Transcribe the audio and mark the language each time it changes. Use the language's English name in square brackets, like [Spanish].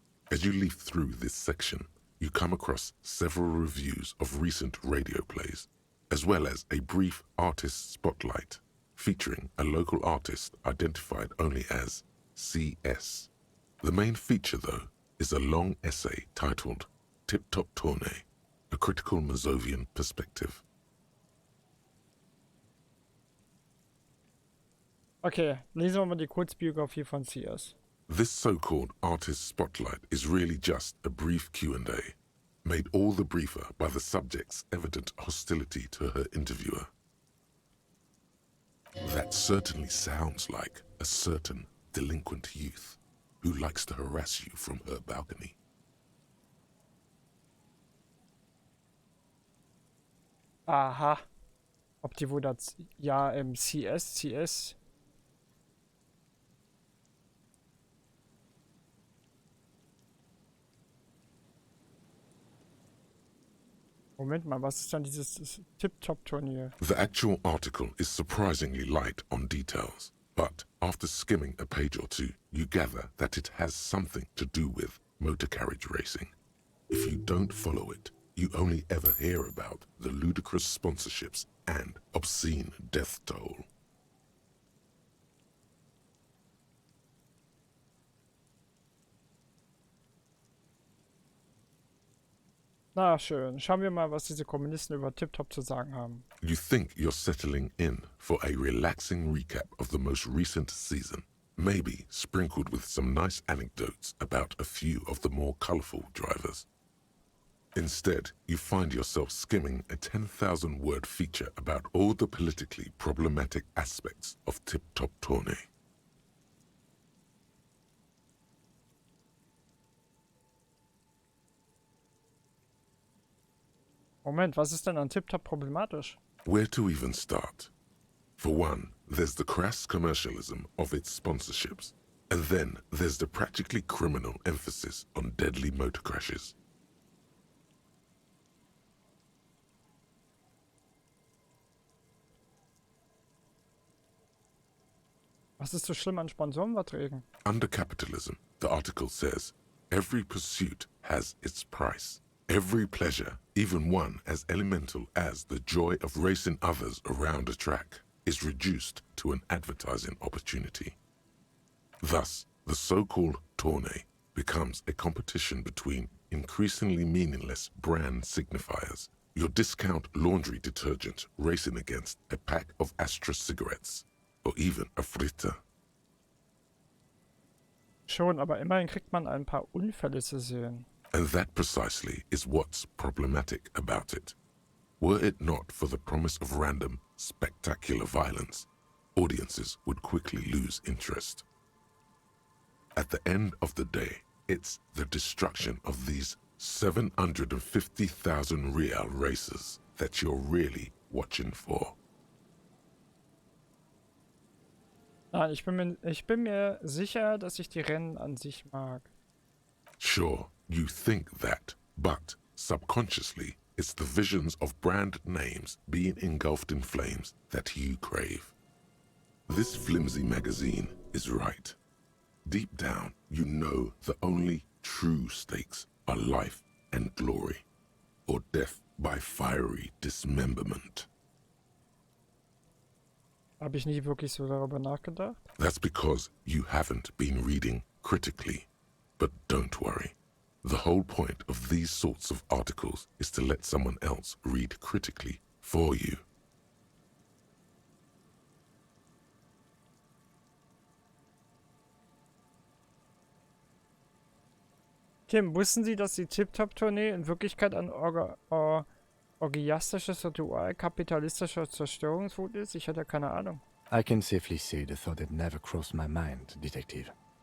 [English] As you leaf through this section, you come across several reviews of recent radio plays, as well as a brief artist spotlight featuring a local artist identified only as CS. The main feature, though, is a long essay titled Tip Top Tournee, a critical Mazovian perspective. [German] Okay, lesen wir mal die Kurzbiografie von CS. [English] This so-called artist spotlight is really just a brief Q&A, made all the briefer by the subject's evident hostility to her interviewer. That certainly sounds like a certain delinquent youth who likes to harass you from her balcony. [German] Aha. Ob die wohl das... Ja, CS. Moment mal, was ist dann dieses Tip-Top-Turnier? [English] The actual article is surprisingly light on details, but after skimming a page or two, you gather that it has something to do with motor carriage racing. If you don't follow it, you only ever hear about the ludicrous sponsorships and obscene death toll. [German] Na schön, schauen wir mal, was diese Kommunisten über Tip-Top zu sagen haben. [English] You think you're settling in for a relaxing recap of the most recent season, maybe sprinkled with some nice anecdotes about a few of the more colorful drivers. Instead, you find yourself skimming a 10,000-word feature about all the politically problematic aspects of Tip Top Tournee. [German] Moment, was ist denn an Tip-Top problematisch? [English] Where to even start? For one, there's the crass commercialism of its sponsorships. And then there's the practically criminal emphasis on deadly motor crashes. [German] Was ist so schlimm an Sponsorenverträgen? [English] Under capitalism, the article says, every pursuit has its price. Every pleasure, even one as elemental as the joy of racing others around a track, is reduced to an advertising opportunity. Thus, the so-called tournée becomes a competition between increasingly meaningless brand signifiers. Your discount laundry detergent racing against a pack of Astra cigarettes, or even a Fritter. [German] Schon, aber immerhin kriegt man ein paar Unfälle zu sehen. [English] And that precisely is what's problematic about it. Were it not for the promise of random, spectacular violence, audiences would quickly lose interest. At the end of the day, it's the destruction of these 750,000 real racers that you're really watching for. [German] Nein, ich bin mir sicher, dass ich die Rennen an sich mag. [English] Sure, you think that, but subconsciously, it's the visions of brand names being engulfed in flames that you crave. This flimsy magazine is right. Deep down, you know the only true stakes are life and glory, or death by fiery dismemberment. [German] Habe ich nie wirklich so darüber nachgedacht. [English] That's because you haven't been reading critically. But don't worry. The whole point of these sorts of articles is to let someone else read critically for you. [German] Kim, wussten Sie, dass die Tip-Top-Tournee in Wirklichkeit ein orgiastisches Ritual kapitalistischer Zerstörungswut ist? Ich hatte keine Ahnung. [English] I can safely say the thought had never crossed my mind, Detective.